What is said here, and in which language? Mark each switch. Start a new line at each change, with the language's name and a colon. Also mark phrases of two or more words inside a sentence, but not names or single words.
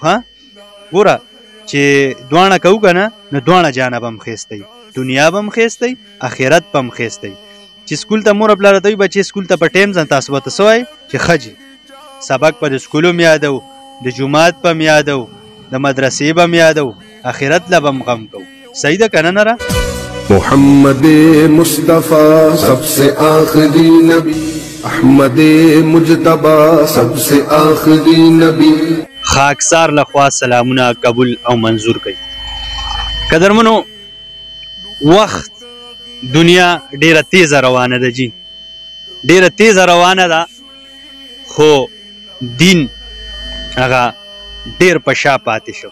Pashto: ښه ګوره چې دواړه کوو که نه نو دواړه جانب هم ښایسته وي، دنیا به هم ښایسته وي اخرت به هم ښایسته وي. چې سکول ته مور پلاره ته وي بچې سکول ته په ټایم ځه تاسو به ته څه وایي چې ښه جي سبق به د سکول هم یادو د جومات به هم یادو د مدرسې به هم یادو اخرت له به هم غم کوو. صحیح ده که نه نره؟
Urdu: محمد مصطفیٰ سب سے آخری نبی، احمد مجتبی سب سے آخری نبی.
Pashto: خاکسار لخوا سلامونه قبول او منظور کوي. قدرمنو وخت دنیا ډیره تیزه روانه ده جی، ډیره تیزه روانه ده خو دین هغه ډیر په شا پاتې شو.